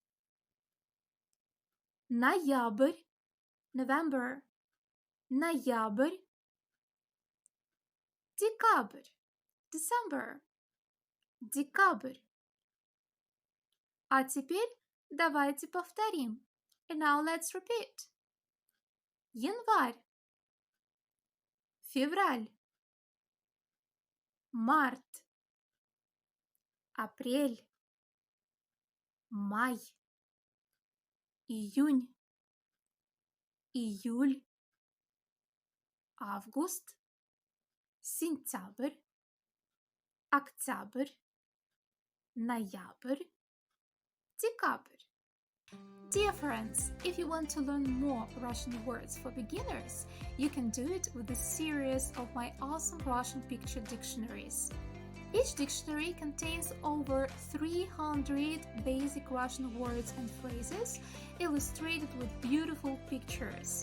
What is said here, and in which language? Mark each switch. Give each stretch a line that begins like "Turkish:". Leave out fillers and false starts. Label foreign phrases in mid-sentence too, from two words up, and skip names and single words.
Russian: Ноябрь, November, ноябрь. Декабрь, December, декабрь. А теперь давайте повторим.
English: And now let's repeat.
Russian: Январь, февраль, март, апрель, май, июнь, июль, август, сентябрь, октябрь, ноябрь, декабрь.
English: Dear friends, if you want to learn more Russian words for beginners, you can do it with a series of my awesome Russian picture dictionaries. Each dictionary contains over 300 basic Russian words and phrases illustrated with beautiful pictures.